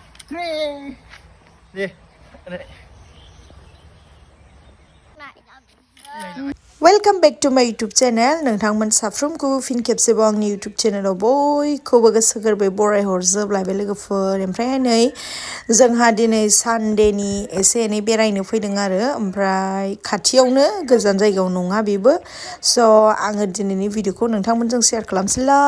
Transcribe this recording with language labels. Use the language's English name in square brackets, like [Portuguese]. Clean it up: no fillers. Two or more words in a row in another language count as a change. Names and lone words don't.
[Bodo] Jwng deh [English] Welcome back to my YouTube channel. [Bodo] नोंथांमोन साफ्रोमखौ फिन खेबसेबाव आंनि YouTube चेनेलाव बयखौबो गोसो गोरबै बराय हरजोबलायबाय लोगोफोर। ओमफ्राय नै जोंहा दिनै सानडेनि एसे एनै बेरायनो फैदों आरो ओमफ्राय खाथियावनो गोजान जायगायाव नङा बेबो। स' आङो दिनैनि भिडिअखौ नोंथांमोनजों शेयार खालामसैलाय।